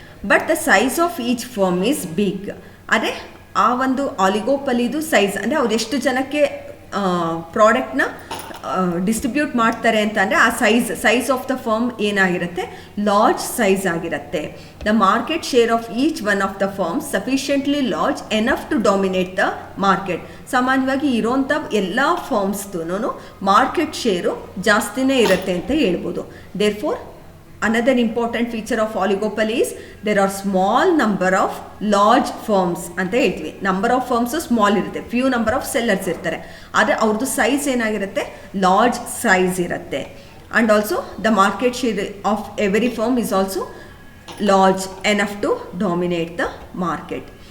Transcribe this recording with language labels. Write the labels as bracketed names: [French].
[English] But the size of each firm is big. [Kannada] ಅದೇ ಆ ಒಂದು ಆಲಿಗೋಪಲಿದು ಸೈಜ್ ಅಂದರೆ ಅವ್ರು ಎಷ್ಟು ಜನಕ್ಕೆ ಪ್ರಾಡಕ್ಟ್ನ ಡಿಸ್ಟ್ರಿಬ್ಯೂಟ್ ಮಾಡ್ತಾರೆ ಅಂತ ಅಂದರೆ ಆ ಸೈಜ್ ಆಫ್ ದ ಫರ್ಮ್ ಏನಾಗಿರುತ್ತೆ, ಲಾರ್ಜ್ ಸೈಜ್ ಆಗಿರುತ್ತೆ. [English] The market share of each one of the firms sufficiently large enough to dominate the market. [Kannada] ಸಾಮಾನ್ಯವಾಗಿ ಇರೋಂಥ ಎಲ್ಲ ಫರ್ಮ್ಸ್ದು ಮಾರ್ಕೆಟ್ ಶೇರು ಜಾಸ್ತಿನೇ ಇರುತ್ತೆ ಅಂತ ಹೇಳ್ಬೋದು. [English] therefore another important feature of oligopoly is there are small number of large firms [Kannada] ಅಂತ ಹೇಳ್ತೀವಿ. Number of firms small ಇರುತ್ತೆ, ಫ್ಯೂ ನಂಬರ್ ಆಫ್ ಸೆಲ್ಲರ್ಸ್ ಇರ್ತಾರೆ. ಆದರೆ ಅವ್ರದ್ದು ಸೈಜ್ ಏನಾಗಿರುತ್ತೆ, ಲಾರ್ಜ್ ಸೈಜ್ ಇರುತ್ತೆ. [English] And also the market share of every firm is also large enough to dominate the market.